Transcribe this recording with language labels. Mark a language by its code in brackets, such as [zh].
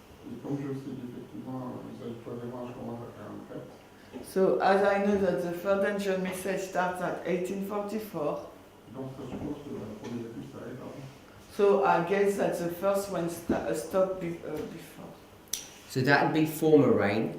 [fr] Et comme je sais qu'effectivement, le message du troisième âge commence à 44, [en] So as I know that the third angel message starts at 1844, [fr] donc ça suppose que la première étude s'arrête avant. [en] so I guess that the first one stopped before. So that would be former rain,